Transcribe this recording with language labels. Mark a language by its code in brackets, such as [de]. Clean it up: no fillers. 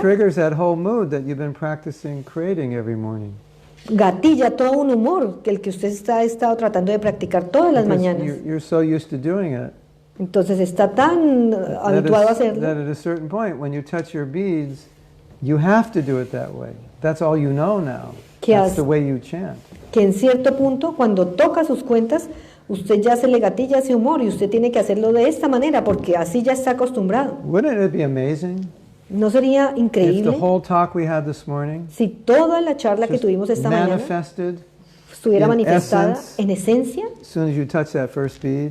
[en] triggers that whole mood that you've been practicing creating every morning. [es] gatilla todo un humor que el que usted ha estado tratando de practicar todas las [en] Because [es] mañanas. [en] you're so used to doing it [es] Entonces está tan habituado a [en] that [es] hacerlo [en] at a certain point, when you touch your beads, you have to do it that way. That's all you know now. [es] Que [en] That's [es] has- [en] the way you chant. [es] que en cierto punto, cuando toca sus cuentas, usted ya se le gatilla ese humor y usted tiene que hacerlo de esta manera porque así ya está acostumbrado. [en] Wouldn't it be amazing [es] ¿No sería [en] if the [es] increíble [en] whole talk we had this morning [es] si toda la charla que [en] just [es] tuvimos esta mañana [en] manifested [es] estuviera [en] in [es] manifestada [en] essence, [es] en esencia, [en] as soon as you touch that first bead?